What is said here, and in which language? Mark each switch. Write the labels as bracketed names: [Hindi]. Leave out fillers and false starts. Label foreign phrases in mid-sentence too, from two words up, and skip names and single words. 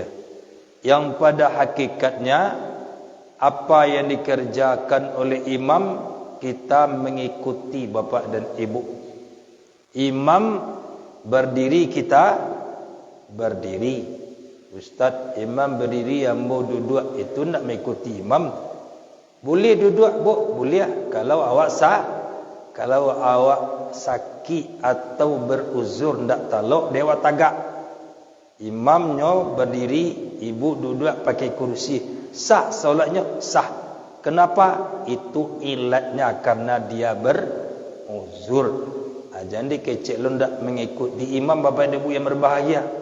[Indonesian] Yang pada hakikatnya apa yang dikerjakan oleh imam, kita mengikuti Bapak dan Ibu. Imam berdiri, kita berdiri. Ustaz, imam berdiri yang mau duduk itu [Minangkabau] nak mengikuti imam. [Indonesian] Boleh duduk, Bu? Boleh. [Minangkabau] Kalau awak kalau awak sakit atau beruzur ndak talok dewa tagak. [Indonesian] Imamnya berdiri, ibu duduk pakai kursi. Sah solatnya, sah. Kenapa? Itu ilatnya karena dia beruzur. [Minangkabau] Jangan dikecek lo ndak [Indonesian] mengikuti imam Bapak dan Ibu yang berbahagia.